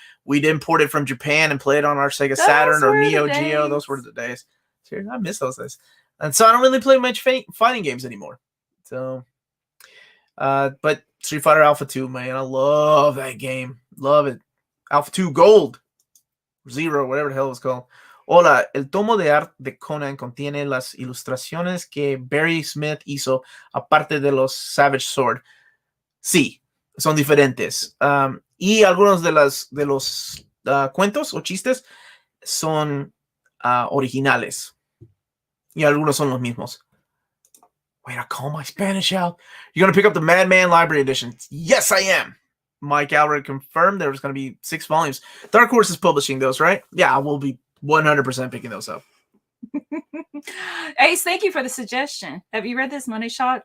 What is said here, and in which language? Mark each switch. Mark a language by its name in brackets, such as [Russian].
[English] We'd import it from Japan and play it on our Sega Saturn or Neo Geo. Those were the days. Seriously, I miss those days. And so I don't really play much fighting games anymore. So, but Street Fighter Alpha 2, man, I love that game. Love it. Alpha 2 Gold. Zero, whatever the hell it was called. [Spanish] Hola, el tomo de arte de Conan contiene las ilustraciones que Barry Smith hizo aparte de los Savage Sword. Sí, son diferentes. Y algunos de los cuentos o chistes son originales. Y algunos son los mismos. [English] Wait, I call my Spanish out. You're going to pick up the Madman Library Edition. Yes, I am. Mike Alred confirmed there was going to be 6 volumes. Dark Horse is publishing those, right? Yeah, I will be 100% picking those up. Ace, thank you for the suggestion. Have you read this Money Shot?